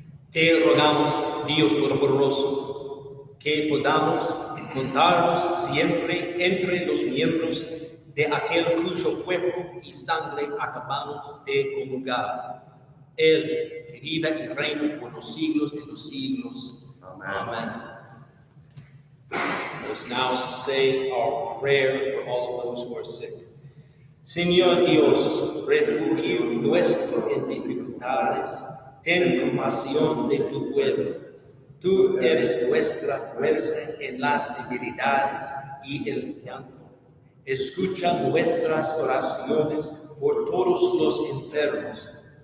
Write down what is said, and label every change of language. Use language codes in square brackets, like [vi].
[es] Te rogamos, Dios Todopoderoso, que podamos contarnos siempre entre los miembros de aquel cuyo cuerpo y sangre acabamos de comulgar. Él que vive y reina por los siglos de los siglos. Amen. [en] Let us now say our prayer for all of those who are sick. [es] Señor Dios, refugio nuestro en dificultades, ten compasión de tu pueblo. Tú eres nuestra fuerza en las debilidades y el llanto. Escucha nuestras oraciones por todos los enfermos.